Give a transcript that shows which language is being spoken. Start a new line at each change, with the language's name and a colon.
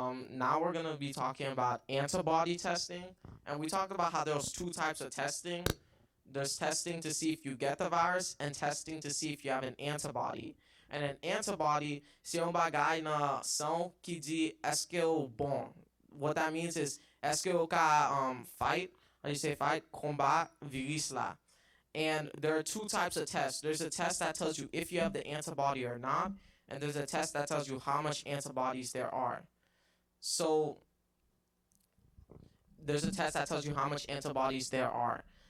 English: Now we're gonna be talking about antibody testing, and we talked about how there's two types of testing. There's testing to see if you get the virus, and testing to see if you have an antibody. And an antibody,
Haitian Creole: c'est un bagay nan sang qui dit est-ce que ou bon.
English: What that means is
Haitian Creole: est-ce que ou ka fight,
English: how do you say fight,
Haitian Creole: combat virus la.
English: And there are two types of tests. There's a test that tells you if you have the antibody or not, and there's a test that tells you how much antibodies there are. So there's a test that tells you how much antibodies there are.